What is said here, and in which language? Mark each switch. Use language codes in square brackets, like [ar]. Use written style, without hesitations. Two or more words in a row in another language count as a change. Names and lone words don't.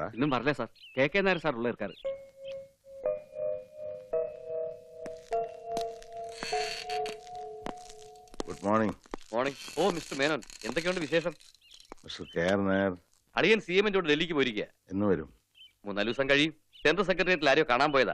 [ta] இன்னும் வரல சார். கே நாயர் சார் உள்ள இருக்காரு. [en] Good morning. മോർണിംഗ്. [ml] ഓ മിസ്റ്റർ മേനോൻ, എന്തൊക്കെയുണ്ട് വിശേഷം? മിസ്റ്റർ കെആർ നായർ അടിയൻ CM-ോട് ഡൽഹിക്ക് പോയിരിക്കുക. എന്ന് വരും? 3-4 ദിവസം കഴിയും. [en] central secretariat-il [ml] ആരെയോ കാണാൻ പോയതാ.